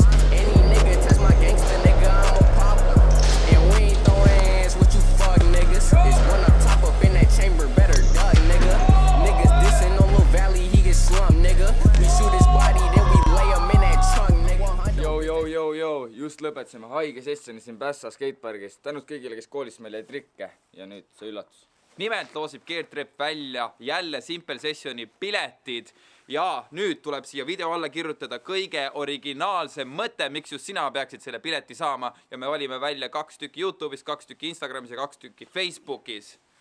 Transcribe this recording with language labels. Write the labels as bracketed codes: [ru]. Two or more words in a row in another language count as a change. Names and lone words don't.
[en] Any nigga touch my gangster, nigga, I'm a popper. And we ain't throwing hands with you fuck niggas. It's when I top up in that chamber, better duck, nigga. Niggas dissing on Lil Valley, he get slumped, nigga. We shoot his body, then we lay him in that trunk, nigga. [et] Joo, just lõpetasime haige sessioni siin Pässa skatepargis. Tänud kõigile, kes koolis meil jäi trikke ja nüüd see üllatus. Nimelt loosib Geertrep välja jälle Simple Sessioni piletid ja nüüd tuleb siia video alla kirjutada kõige originaalsem mõte, miks just sina peaksid selle pileti saama ja me valime välja 2 tükki YouTube'is, 2 tükki Instagramis ja 2 tükki Facebookis.